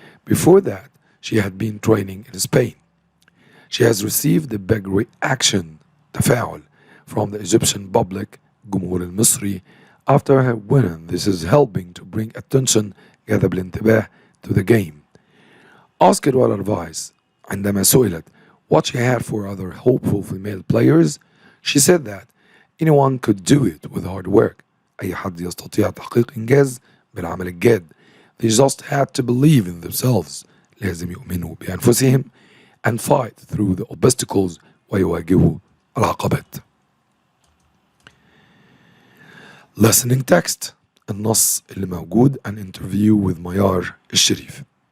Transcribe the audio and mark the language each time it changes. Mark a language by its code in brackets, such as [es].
[en] Before that, she had been training in Spain. She has received a big reaction, تفاعل, from the Egyptian public, [ar] الجمهور المصري, [en] after her win. This is helping to bring attention, [ar] جذب الانتباه, [en] to the game. Asked what advice [ar] عندما سئلت [en] what she had for other hopeful female players, she said that anyone could do it with hard work. [ar] أي حد يستطيع تحقيق إنجاز بالعمل الجاد. [en] They just had to believe in themselves. [ar] لازم يؤمنوا بأنفسهم [en] and fight through the obstacles [ar] ويواجهوا العقبات. [en] Listening text. [ar] النص اللي موجود, [en] an interview with Mayar Elsherif.